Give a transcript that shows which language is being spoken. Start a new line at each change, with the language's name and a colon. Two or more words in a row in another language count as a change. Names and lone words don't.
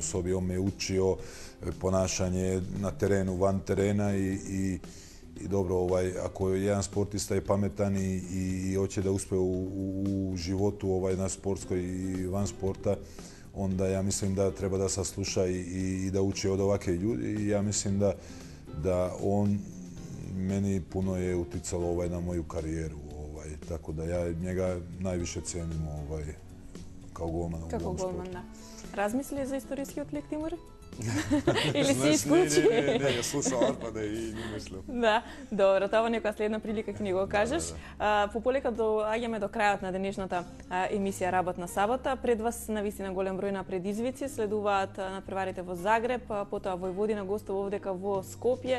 Serbian: sobi, on me učio ponašanje na terenu, van terena i dobro, ako jedan sportista je pametan i hoće da uspe u životu na sportskoj i van sporta, onda ja mislim da treba da sasluša i da uči od ovakve ljudi i ja mislim da on meni puno je uticalo na moju karijeru, tako da ja njega najviše cenim kao golmana u ovom sportu. Da. Razmisli za istorijski odlik, Timur?
Macedonian: Или си исклучи? Не, ја слушам Арпада и не мислам. Да, добро, тоа некоја следна прилика ќе ни го кажеш. Пополека доаѓаме до крајот на денешната емисија Работна сабота. Пред вас навистина голем број на предизвици, следуваат надпреварите во Загреб, потоа Војводина гостува овдека во Скопје.